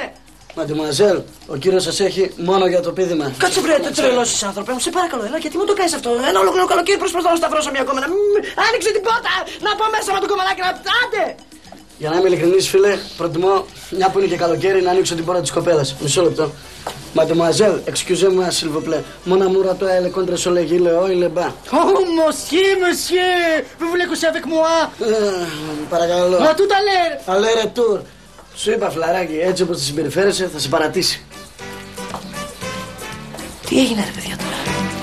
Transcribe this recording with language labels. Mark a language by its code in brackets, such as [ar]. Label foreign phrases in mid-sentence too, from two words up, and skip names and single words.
[el] Μαντεμουαζέλ, ο κύριος σας έχει μόνο για το πείδημα. Κάτσε βρε, τρελός είσαι άνθρωπε μου, σε παρακαλώ, έλα, γιατί μου το κάνεις αυτό? Ένα ολόκληρο καλοκαίρι προσπαθώ να σταυρώσω μια κόμμα. Άνοιξε την πόρτα, να πω μέσα με το κομμενάκι να. Άντε! Για να είμαι ειλικρινής, φίλε, προτιμώ, μια που είναι και καλοκαίρι, να ανοίξω την πόρτα της κοπέλας. Μισό λεπτό. [fr] Mademoiselle, excusez-moi s'il vous plaît. Mon amour à toi, elle est contre sur le gil, le haut et le bas. Oh, monsieur, vous voulez coucher avec moi? [el] Παρακαλώ. [fr] À tout à l'heure. Allez, retour. [el] Σου είπα, φλαράκι, έτσι όπως τη συμπεριφέρεσαι θα σε παρατήσει. Τι έγινε ρε παιδιά τώρα?